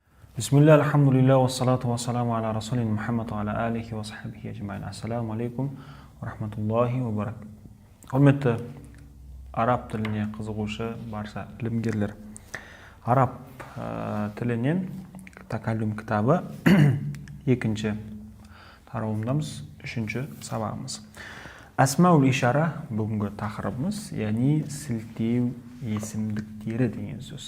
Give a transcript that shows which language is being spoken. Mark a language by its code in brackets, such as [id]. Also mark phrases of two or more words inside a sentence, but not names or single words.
[ar] بسم الله الحمد لله والصلاة والسلام على رسول محمد وعلى آله وصحبه أجمعين. السلام عليكم ورحمة الله وبرك. [kk] Құрметті араб тіліне қызығушы барша білімгерлер. Араб тілінен такаллюм кітабы екінші тарауымдамыз, үшінші сабағымыз. [ar] أسماء الإشارة [kk] бүгінгі тақырыбымыз, яғни сілтеу есімдіктері деген сөз.